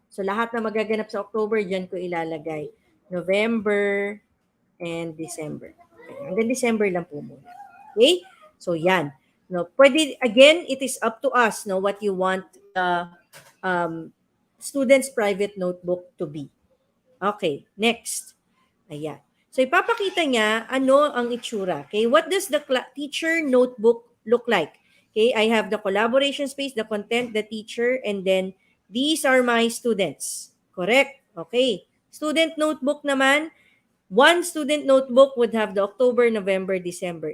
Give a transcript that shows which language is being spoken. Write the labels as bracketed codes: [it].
[tl] So, lahat na magaganap sa October, dyan ko ilalagay. November and December. Okay. Hanggang December lang po muna. [en] Okay? [tl] So, yan. No, pwede, [en] again, it is up to us, no, what you want the student's private notebook to be. Okay, next. Ayan. [tl] So, ipapakita niya ano ang itsura. [en] Okay, what does the teacher notebook look like? Okay, I have the collaboration space, the content, the teacher, and then these are my students. Correct? Okay. Student notebook [tl] naman, [en] one student notebook would have the October, November, December.